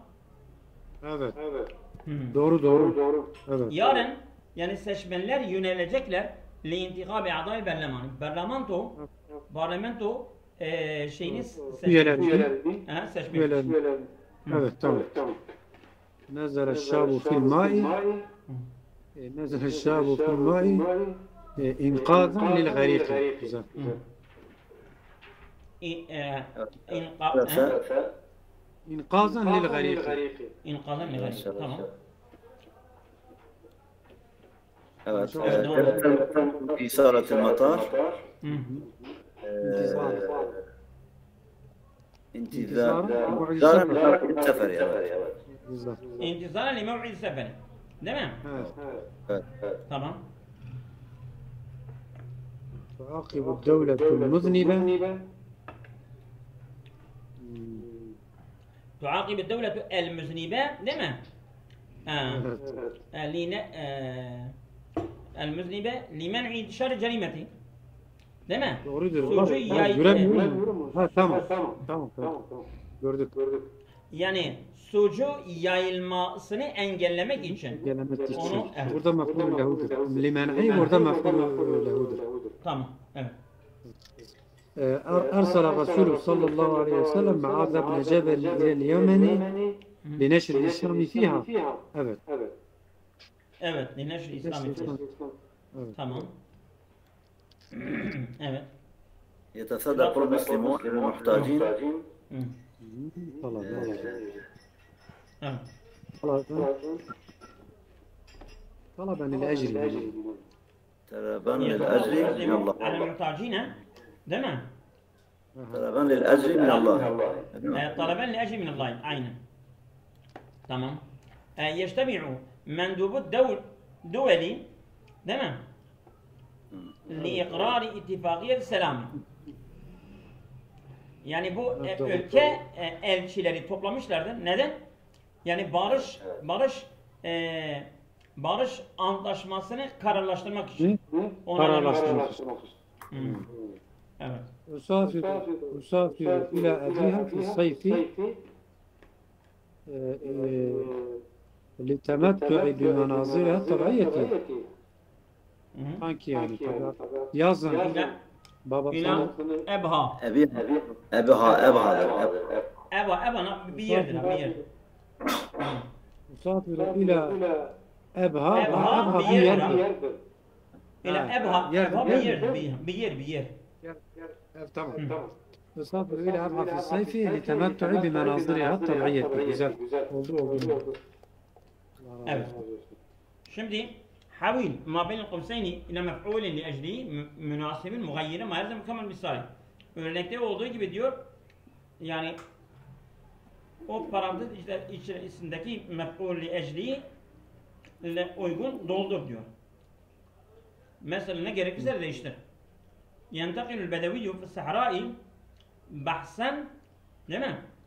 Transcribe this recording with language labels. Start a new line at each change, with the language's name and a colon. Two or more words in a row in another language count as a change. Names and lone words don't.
Turkish: Evet. Doğru. Evet. Yarın yani seçmenler yönelecekler
Arabic: لانتخاب أعضاء البرلمان.
Turkish: Parlamento şeyini seçmek. Evet tamam.
Arabic: نزل الشاب في الماء إنقاذا للغريق. güzel. إنقاذا للغريق.
Turkish: Tamam. Evet.
Arabic: في إثارة المطار انتظار السفر يعني. انتظارا لموعد السفر.
Turkish: Değil mi? Evet. Tamam.
Arabic: تعاقب الدولة المذنبة تعاقب الدولة المذنبة
Turkish: değil mi?
Arabic: المذنبة لمنع انتشار الجريمة.
Turkish: Değil mi? Doğrudur. Suçu Tamam. Gördük. Yani suçu yayılmasını engellemek için. Onu, evet. Burada mef'ul lehudur. Limen'i burada mef'ul lehudur. Tamam. Evet.
Arabic: أرسل الرسول صلى الله عليه وسلم معاذ بن جبل إلى اليمن لنشر الإسلام فيها.
Turkish: Evet. Evet.
Arabic: لنشر الإسلام.
Turkish: Tamam. Evet.
Arabic: يتصدق المسلمون للمحتاجين طلبا للأجر. طلبا للأجر من الله. على المحتاجين
Turkish: değil mi?
Arabic: طلبا للأجر من الله. طلبا للأجر من الله.
Turkish: aynen. Tamam.
Arabic: يجتمع مندوب الدولي
Turkish: değil mi?
Arabic: لإقرار اتفاقية السلام.
Turkish: Yani bu ülke elçileri toplamışlardı. Neden? Yani barış antlaşmasını kararlaştırmak için. Kararlaştırmak için. Evet.
Arabic: أسافر إلى أبيها في الصيف للتمتع بمناظرها الطبيعية.
Turkish: Sanki yani yazın babasının Ebha bir yerdir. Musafir ile Ebha bir yerdir. İle Ebha bir yer.
Arabic: Tamam. مسافر إلى أبها في الصيف لتمتع بمناظرها الطبيعية.
Turkish: Güzel. Oldu. Evet.
Arabic: Şimdi حول ما بين القوسين إلى مفعول لأجله مناسب مغير ما يلزم كما المثال.
Turkish: Örnekte olduğu gibi diyor, yani o parantez içerisindeki
Arabic: مفعول لأجل
Turkish: ile uygun doldur diyor. Mesela ne gerekirse de değiştir.
Arabic: ينتقل البدوي في الصحراء بحثا,
Turkish: değil mi?